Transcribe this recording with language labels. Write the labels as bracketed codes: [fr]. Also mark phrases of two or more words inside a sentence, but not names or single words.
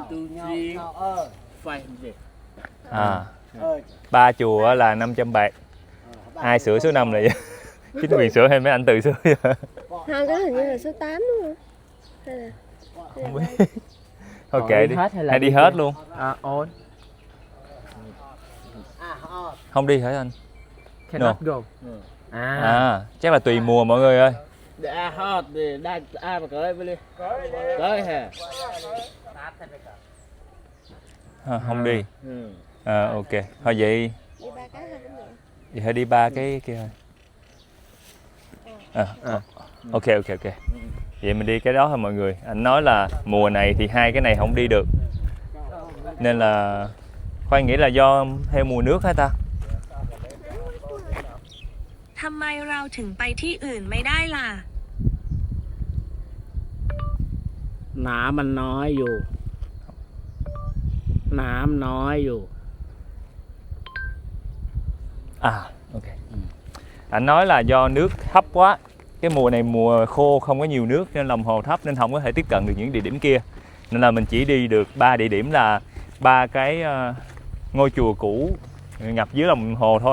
[vi] À, 3 chùa là 500 bạc. Ai sửa số 5 là vậy? Chính quyền sửa hay mấy anh tự sửa vậy? Hai cái hình như là số 8 đúng không? Hay là Không biết. Thôi kệ đi. Hay đi hết luôn? On. Không đi hả anh? [en] Cannot go. [vi] À, chắc là tùy mùa mọi người ơi. Không đi. Ok. Thôi vậy. đi 3 cái thôi cũng được. Vậy phải đi 3 cái kia thôi. Ok. Vậy mình đi cái đó thôi mọi người. Anh nói là mùa này thì hai cái này không đi được. Nên là Khoai nghĩ là do theo mùa nước hả ta? [th] ทำไมเราถึงไปที่อื่นไม่ได้ล่ะ น้ำมันน้อยอยู่ น้ำน้อยอยู่ [vi] À, ok. Anh nói là do nước thấp quá. Cái mùa này mùa khô không có nhiều nước nên lòng hồ thấp nên không có thể tiếp cận được những địa điểm kia. Nên là mình chỉ đi được 3 địa điểm là 3 cái ngôi chùa cũ ngập dưới lòng hồ thôi.